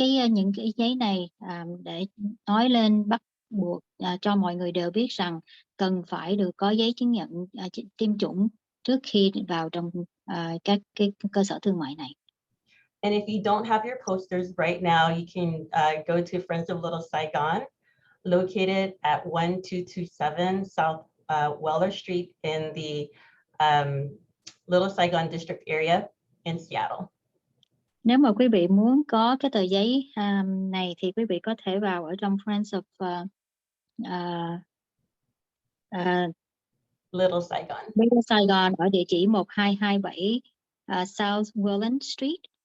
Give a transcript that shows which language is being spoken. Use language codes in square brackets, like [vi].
[vi] Những cái giấy này để nói lên bắt buộc cho mọi người đều biết rằng cần phải được có giấy chứng nhận tiêm chủng trước khi vào trong các cái cơ sở thương mại này. [en] And if you don't have your posters right now, you can go to Friends of Little Saigon, located at 1227 South Weller Street in the Little Saigon District area in Seattle. [vi] Nếu mà quý vị muốn có cái tờ giấy này thì quý vị có thể vào ở trong Friends of Little Saigon. Little Saigon ở địa chỉ 1227 South Welland Street.